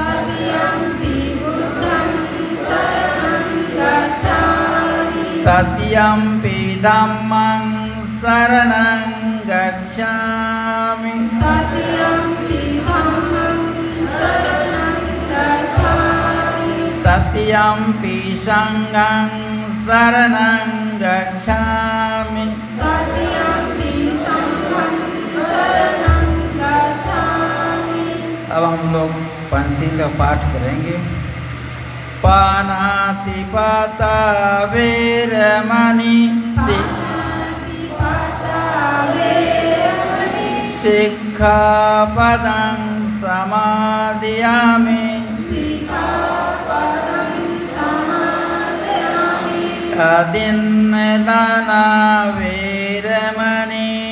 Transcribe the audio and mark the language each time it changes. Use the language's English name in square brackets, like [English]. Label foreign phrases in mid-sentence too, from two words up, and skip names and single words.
[Pali] तृतीयंपि धम्मं शरणं गच्छामि तृतीयंपि संघं शरणं गच्छामि [Hindi] अब हम लोग पंचशील का पाठ करेंगे। [Pali] पानातिपाता वेरमणि सिक्खापदं समादयामि अदिन्नदाना वेरमणि